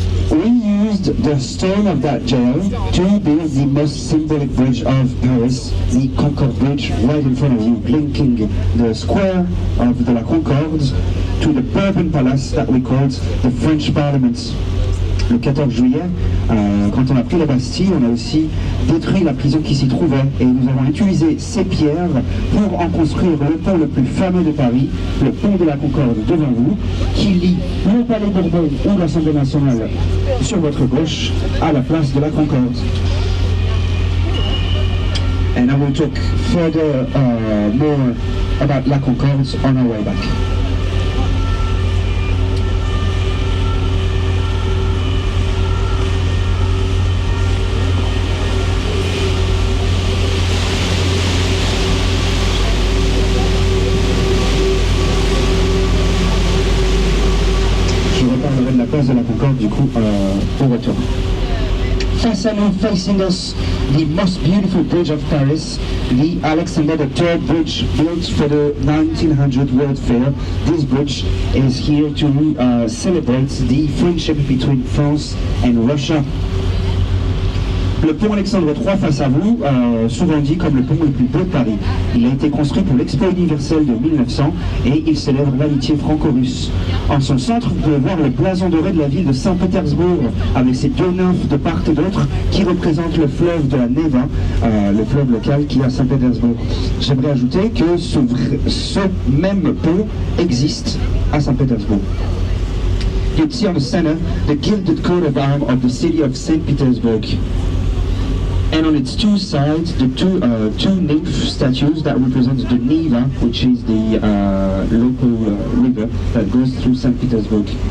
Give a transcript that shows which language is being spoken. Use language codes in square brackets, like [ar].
[en] We used the stone of that jail to build the most symbolic bridge of Paris, the Concorde Bridge, right in front of you, linking the square of the La Concorde to the Bourbon Palace that we called the French Parliament. [fr] Le 14 juillet, quand on a pris la Bastille, on a aussi détruit la prison qui s'y trouvait et nous avons utilisé ces pierres pour en construire le pont le plus fameux de Paris, le pont de la Concorde devant vous, qui lie le Palais Bourbon ou l'Assemblée nationale sur votre gauche à la place de la Concorde. [en] And I will talk further more about La Concorde on our way back. [fr] La place de la Concorde du coup au retour. Face à nous, [en] facing us, the most beautiful bridge of Paris, the Alexander III Bridge, built for the 1900 World Fair. This bridge is here to celebrate the friendship between France and Russia. [fr] Le pont Alexandre III face à vous, souvent dit comme le pont le plus beau de Paris. Il a été construit pour l'Expo universelle de 1900 et il célèbre l'amitié franco-russe. En son centre, vous pouvez voir le blason doré de la ville de Saint-Pétersbourg avec ses deux nymphes de part et d'autre qui représentent le fleuve de la Neva, le fleuve local qui est à Saint-Pétersbourg. J'aimerais ajouter que ce même pont existe à Saint-Pétersbourg. [en] You'd see on the center the gilded coat of arms of the city of St. Petersburg. And on its two sides, the two nymph statues that represent the Neva, which is the local river that goes through St. Petersburg.